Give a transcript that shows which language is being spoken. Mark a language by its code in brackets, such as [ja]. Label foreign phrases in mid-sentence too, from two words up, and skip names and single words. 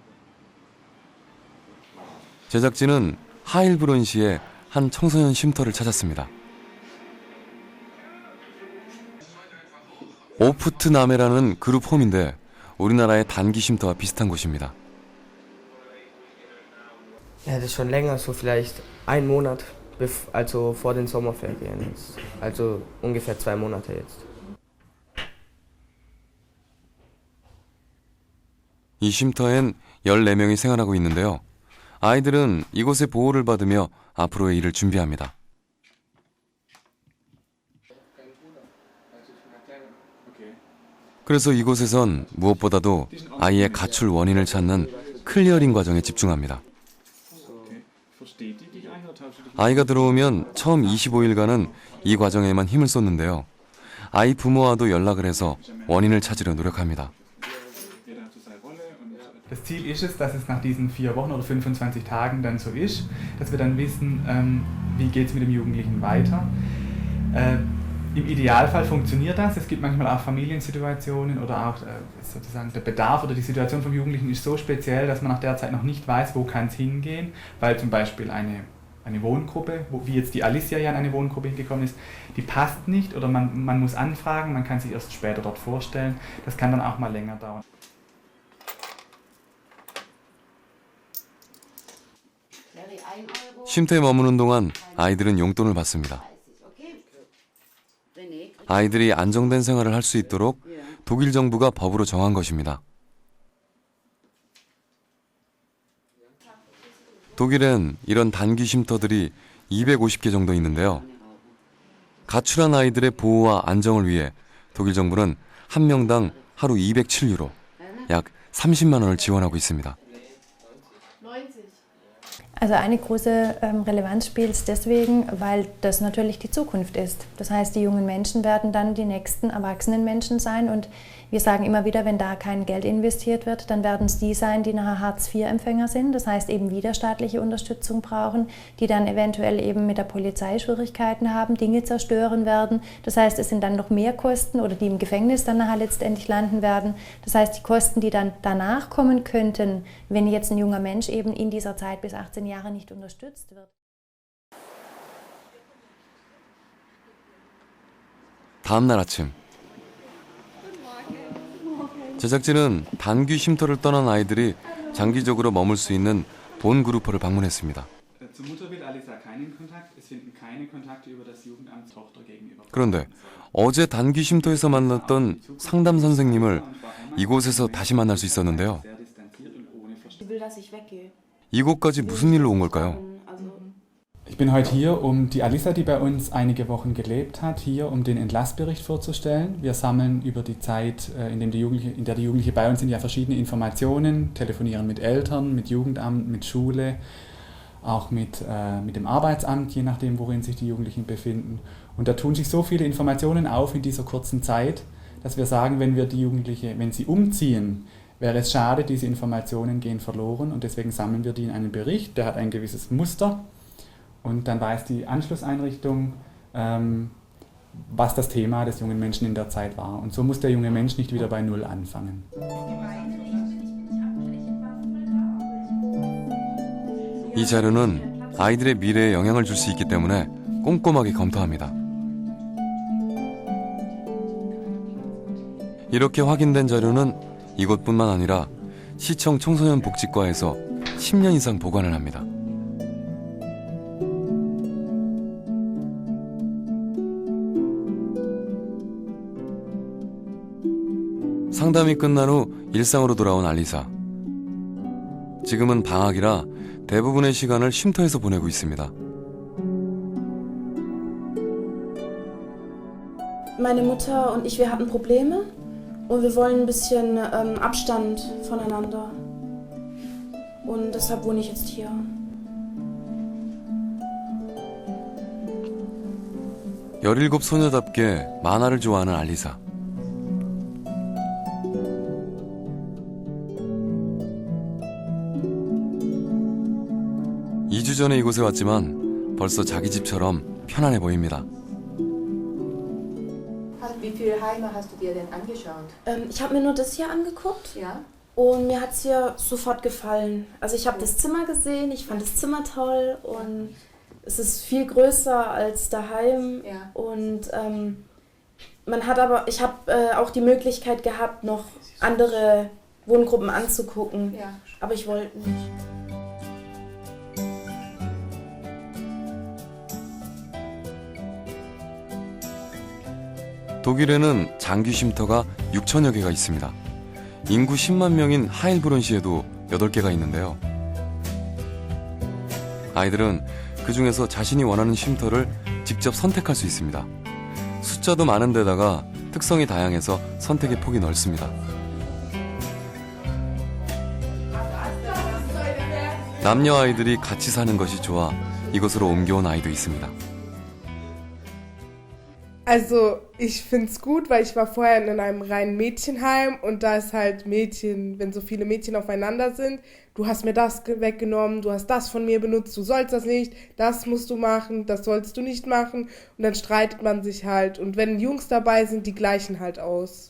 [ko] 제작진은 하일브론시의 한 청소년 쉼터를 찾았습니다. 오프트나메라는 그룹 홈인데 우리나라의 단기 쉼터와 비슷한 곳입니다. [de] Ja, das ist schon länger, so vielleicht 1 Monat, also vor den Sommerferien jetzt. Also ungefähr 2 Monate jetzt. [ko] 이 쉼터엔 14명이 생활하고 있는데요. 아이들은 이곳의 보호를 받으며 앞으로의 일을 준비합니다. 그래서 이곳에선 무엇보다도 아이의 가출 원인을 찾는 클리어링 과정에 집중합니다. 아이가 들어오면 처음 25일간은 이 과정에만 힘을 쏟는데요. 아이 부모와도 연락을 해서 원인을 찾으려 노력합니다. [de] Das Ziel ist es, dass es nach diesen 4 Wochen oder 25 Tagen dann so ist, dass wir dann wissen, wie geht es mit dem Jugendlichen weiter. Im Idealfall funktioniert das. Es gibt manchmal auch Familiensituationen oder auch sozusagen der Bedarf oder die Situation vom Jugendlichen ist so speziell, dass man nach der Zeit noch nicht weiß, wo kann es hingehen, weil zum Beispiel eine Wohngruppe, wie jetzt die Alicia ja in eine Wohngruppe hingekommen ist, die passt nicht oder man muss anfragen, man kann sich erst später dort vorstellen. Das kann dann auch mal länger dauern. [ko] 쉼터에 머무는 동안 아이들은 용돈을 받습니다. 아이들이 안정된 생활을 할 수 있도록 독일 정부가 법으로 정한 것입니다. 독일엔 이런 단기 쉼터들이 250개 정도 있는데요. 가출한 아이들의 보호와 안정을 위해 독일 정부는 한 명당 하루 207유로, 약 30만 원을 지원하고 있습니다. [de] Also eine große Relevanz spielt es deswegen, weil das natürlich die Zukunft ist. Das heißt, die jungen Menschen werden dann die nächsten erwachsenen Menschen sein und wir sagen immer wieder, wenn da kein Geld investiert wird, dann werden es die sein, die nachher Hartz-IV-Empfänger sind, das heißt eben wieder staatliche Unterstützung brauchen, die dann eventuell eben mit der Polizei Schwierigkeiten haben, Dinge zerstören werden. Das heißt, es sind dann noch mehr Kosten oder die im Gefängnis dann nachher letztendlich landen werden. Das heißt, die Kosten, die dann danach kommen könnten, wenn jetzt ein junger Mensch eben in dieser Zeit bis 18 Jahre nicht unterstützt wird. [ko] 다음 날 아침 제작진은 단기 쉼터를 떠난 아이들이 장기적으로 머물 수 있는 본그루퍼를 방문했습니다. 그런데 어제 단기 쉼터에서 만났던 상담 선생님을 이곳에서 다시 만날 수 있었는데요. 이곳까지 무슨 일로 온 걸까요? [de] Ich bin heute hier, um die Alissa, die bei uns einige Wochen gelebt hat, hier um den Entlassbericht vorzustellen. Wir sammeln über die Zeit, in der die Jugendliche bei uns sind, ja verschiedene Informationen, telefonieren mit Eltern, mit Jugendamt, mit Schule, auch mit dem Arbeitsamt, je nachdem, worin sich die Jugendlichen befinden. Und da tun sich so viele Informationen auf in dieser kurzen Zeit, dass wir sagen, wenn wir die Jugendliche, wenn sie umziehen, wäre es schade, diese Informationen gehen verloren und deswegen sammeln wir die in einen Bericht, der hat ein gewisses Muster. Und dann weiß die Anschlusseinrichtung, was das Thema des jungen Menschen in der Zeit war. Und so muss der junge Mensch nicht wieder bei Null anfangen. [ko] 이 자료는 아이들의 미래에 영향을 줄 수 있기 때문에 꼼꼼하게 검토합니다. 이렇게 확인된 자료는 이곳뿐만 아니라 시청 청소년 복지과에서 10년 이상 보관을 합니다. 상담이 끝난 후 일상으로 돌아온 알리사. 지금은 방학이라 대부분의 시간을 쉼터에서 보내고 있습니다. [de] Meine Mutter und ich, wir hatten Probleme und wir wollen ein bisschen Abstand voneinander. Und deshalb wohne ich jetzt hier. [ko] 17 소녀답게 만화를 좋아하는 알리사. 2주 전에 이곳에 왔지만 벌써 자기 집처럼 편안해 보입니다. [de] Wie viele Heime hast du dir denn angeschaut? Ich habe mir nur das hier angeguckt. Ja. Und mir hat es hier sofort gefallen. Also ich habe das Zimmer gesehen, ich fand das Zimmer toll und es ist viel größer als daheim. Ja. Und ich habe auch die Möglichkeit gehabt, noch andere Wohngruppen anzugucken. Ja. Aber ich wollte nicht. [ko] 독일에는 장기 쉼터가 6천여 개가 있습니다. 인구 10만 명인 하일브론시에도 8개가 있는데요. 아이들은 그 중에서 자신이 원하는 쉼터를 직접 선택할 수 있습니다. 숫자도 많은 데다가 특성이 다양해서 선택의 폭이 넓습니다. 남녀 아이들이 같이 사는 것이 좋아 이곳으로 옮겨온 아이도 있습니다. [de] Also ich finde es gut, weil ich war vorher in einem reinen Mädchenheim und da ist halt Mädchen, wenn so viele Mädchen aufeinander sind, du hast mir das weggenommen, du hast das von mir benutzt, du sollst das nicht, das musst du machen, das sollst du nicht machen und dann streitet man sich halt und wenn Jungs dabei sind, die gleichen halt aus.